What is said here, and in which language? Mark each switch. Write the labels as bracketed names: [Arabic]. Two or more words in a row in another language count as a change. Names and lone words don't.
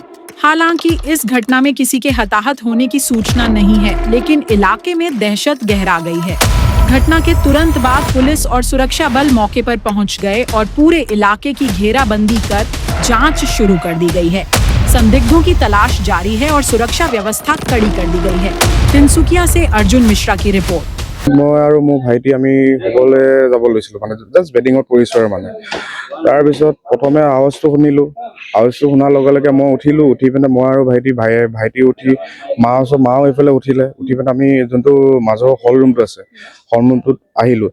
[Hindi] हालांकि इस घटना में किसी के हताहत होने की सूचना नहीं है, लेकिन इलाके में दहशत गहरा गई है। घटना के तुरंत बाद पुलिस और सुरक्षा बल मौके पर पहुंच गए और पूरे इलाके की घेराबंदी कर जांच शुरू कर दी गई है। संदिग्धों की तलाश जारी है और सुरक्षा व्यवस्था कड़ी कर दी गई है। तिनसुकिया से अर्जुन मिश्रा की रिपोर्ट। [Assamese] মই আৰু মোৰ ভাইটি আমি সকলে যাব লৈছিলোঁ মানে জাষ্ট বেটিঙত পৰিছোঁ আৰু মানে তাৰপিছত প্ৰথমে আৱাজটো শুনিলোঁ। আৱাজটো শুনাৰ লগে লগে মই উঠিলোঁ। উঠি পিনে মই আৰু ভাইটি উঠি মাও এইফালে উঠি পিনে আমি যোনটো মাজৰ হল ৰুমটো আছে হল ৰুমটোত আহিলোঁ।